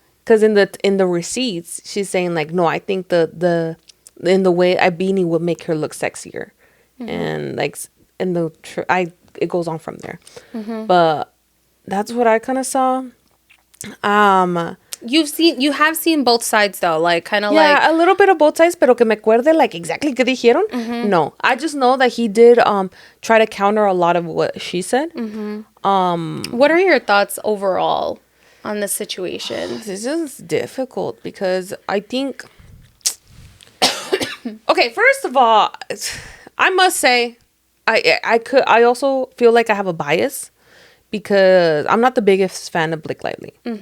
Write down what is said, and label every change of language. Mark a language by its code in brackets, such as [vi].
[en] Because in the receipts she's saying like, no, I think the in the way a beanie would make her look sexier. And like in it goes on from there. But that's what I kind of saw. You have seen both sides though, like kind of a little bit of both sides, [es] pero que me acuerde [en] like exactly [es] qué dijeron. [en] No, I just know that he did try to counter a lot of what she said. What are your thoughts overall on this situation? This is difficult because I think okay, first of all, I must say I also feel like I have a bias because I'm not the biggest fan of Blake Lively.